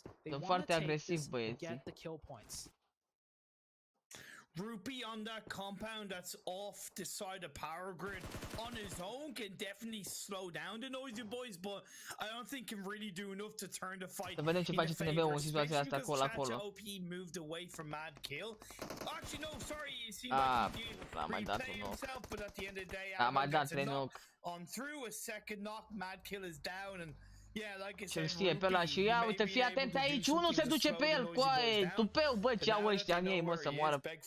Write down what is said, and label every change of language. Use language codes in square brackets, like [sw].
[ro] Sunt foarte agresivi băieții. [en] Rupee on that compound that's off the side of power grid on his own can definitely slow down the Noisy Boys, but I don't think can really do enough to turn the fight. [ro] Să vedem ce face TNB-ul în situația asta acolo. [en] OP moved away from Mad Kill. Actually no, sorry, you see [ro] l-a mai dat un knock. [en] But at the end of the day, [ro] a mai dat 3 knock. [en] On through a second knock, Mad Kill is down and yeah, like I said, [ro] ce știe pe ăla și ia, uite, fii atent aici, unul se duce pe el, coaie, tupeu, bă, ce au ăștia în ei, mă, să moară.